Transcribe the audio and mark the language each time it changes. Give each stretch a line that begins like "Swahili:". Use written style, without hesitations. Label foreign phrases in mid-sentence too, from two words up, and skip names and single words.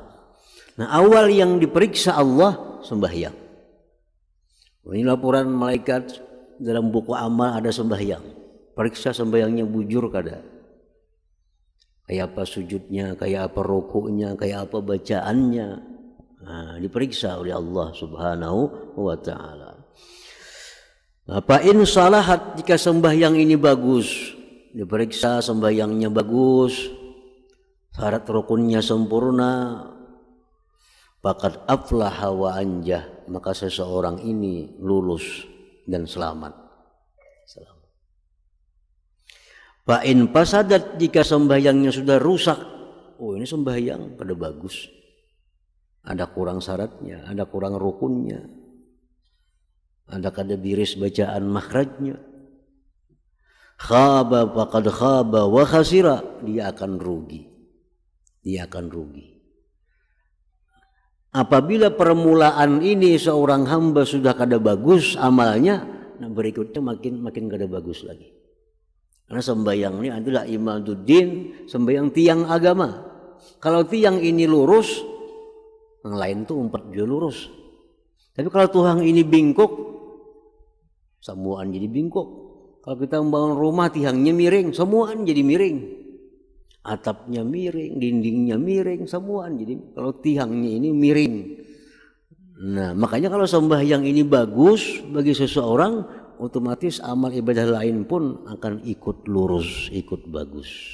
Indonesian: Nah, awal yang diperiksa Allah sembahyang. Ini laporan malaikat dalam buku amal ada sembahyang.
Banjar: Periksa sembahyangnya bujur kada. Kayak apa sujudnya, kayak apa rukuknya, kayak apa bacaannya.
Indonesian: Nah, diperiksa oleh Allah
Arabic: سبحانه وتعالى. فإن صلحت,
Indonesian: jika sembahyang ini bagus, diperiksa sembahyangnya bagus, syarat rukunnya sempurna,
Arabic: فقد أفلح وأنجح,
Indonesian: maka seseorang ini lulus dan selamat.
Arabic: فإن فسدت,
Indonesian: jika sembahyangnya sudah rusak, oh ini sembahyang pada bagus, ada kurang syaratnya, ada kurang rukunnya, ada kada biris bacaan makhrajnya,
Arabic: خاب فقد خاب وخسر,
Indonesian: dia akan rugi. Apabila permulaan ini seorang hamba sudah kada bagus amalnya, nah berikutnya makin kada bagus lagi. Karena sembahyang ini adalah imaduddin, sembahyang tiang agama. Kalau tiang ini lurus, yang lain tuh umpat juga lurus. Tapi kalau tuang ini bingkok, semuaan jadi bingkok. Kalau kita membangun rumah tiangnya miring, semuaan jadi miring. Atapnya miring, dindingnya miring, semuaan jadi. Kalau tiangnya ini miring. Nah, makanya kalau sembahyang ini bagus bagi seseorang, otomatis amal ibadah lain pun akan ikut lurus, ikut bagus.